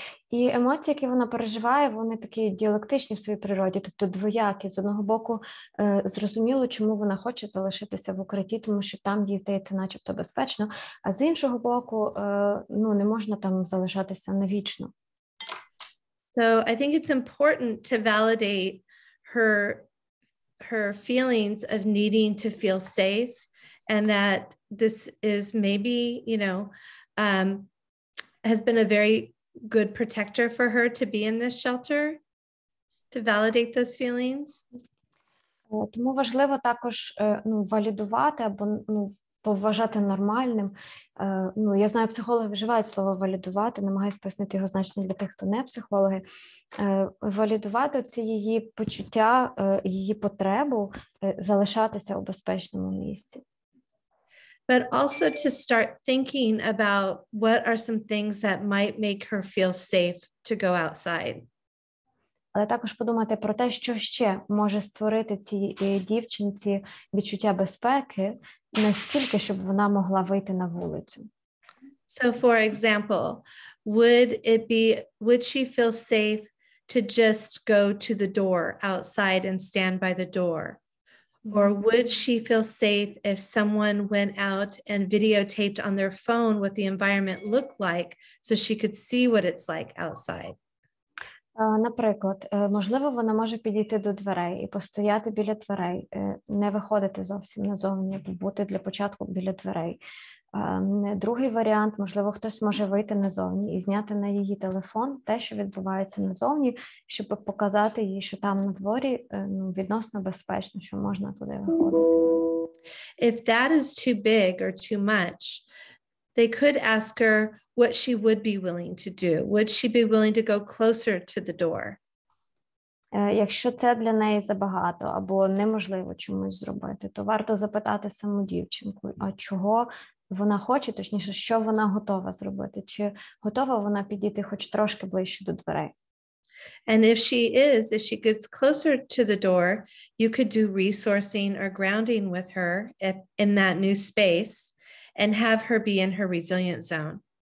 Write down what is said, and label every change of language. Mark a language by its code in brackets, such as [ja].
[uk] І емоції, які вона переживає, вони такі діалектичні в своїй природі, тобто двоякі. З одного боку, зрозуміло, чому вона хоче залишитися в укритті, тому що там їй здається начебто безпечно, а з іншого боку, не можна там залишатися навічно. [en] So I think it's important to validate her feelings of needing to feel safe, and that this is maybe, you know, has been a very good protector for her to be in this shelter, to validate those feelings. [uk] Тому важливо також валідувати або поважати нормальним. Я знаю, психологи вживають слово валідувати, намагаюся пояснити його значення для тих, хто не психологи. Валідувати це її почуття, її потребу залишатися у безпечному місці. [en] But also to start thinking about what are some things that might make her feel safe to go outside. [uk] Але також подумати про те, що ще може створити цій дівчинці відчуття безпеки настільки, щоб вона могла вийти на вулицю. [en] So for example, would she feel safe to just go to the door outside and stand by the door? Or would she feel safe if someone went out and videotaped on their phone what the environment looked like so she could see what it's like outside? [uk] Наприклад, можливо, вона може підійти до дверей і постояти біля дверей, не виходити зовсім назовні, бути для початку біля дверей. Другий варіант, можливо, хтось може вийти назовні і зняти на її телефон те, що відбувається назовні, щоб показати їй, що там на дворі відносно безпечно, що можна туди виходити. [en] If that is too big or too much, they could ask her what she would be willing to do. Would she be willing to go closer to the door? [uk] Якщо це для неї забагато або неможливо чомусь зробити, то варто запитати саму дівчинку, а чого вона хоче, точніше, що вона готова зробити, чи готова вона підійти хоч трошки ближче до дверей. [en] And if she gets closer to the door, you could do resourcing or grounding with her in that new space and have her be in her resilient zone.